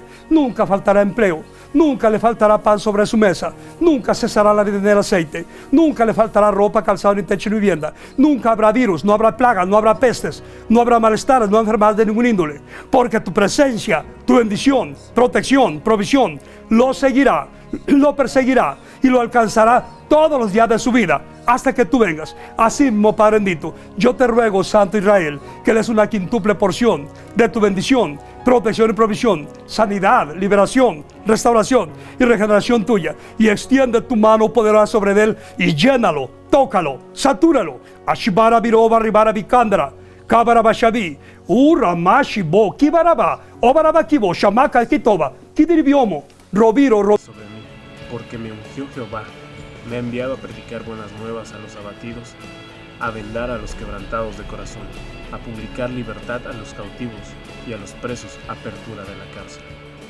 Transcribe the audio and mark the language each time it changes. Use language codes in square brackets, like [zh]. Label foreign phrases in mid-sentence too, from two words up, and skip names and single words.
[es] Nunca faltará empleo, nunca le faltará pan sobre su mesa, nunca cesará la vida del aceite, nunca le faltará ropa, calzado, ni techo, ni vivienda, nunca habrá virus, no habrá plagas, no habrá pestes, no habrá malestares, no habrá enfermedades de ningún índole, porque tu presencia, tu bendición, protección, provisión, lo seguirá, lo perseguirá y lo alcanzará todos los días de su vida hasta que tú vengas. Así mismo, Padre bendito, yo te ruego, Santo Israel, que des una quíntuple porción de tu bendición, protección y provisión, sanidad, liberación, restauración y regeneración tuya, y extiende tu mano poderosa sobre él y llénalo, tócalo, satúralo. Ashibara biroba ribara bicandra, kabara bashabi, uramashi-bo, kibaraba, obaraba kibo, shamaka kitoba, kidiribiomo, robiro, sobre mí, porque me ungió Jehová, me ha enviado a predicar buenas nuevas a los abatidos, a vendar a los quebrantados de corazón, a publicar libertad a los cautivos y a los presos apertura de la cárcel.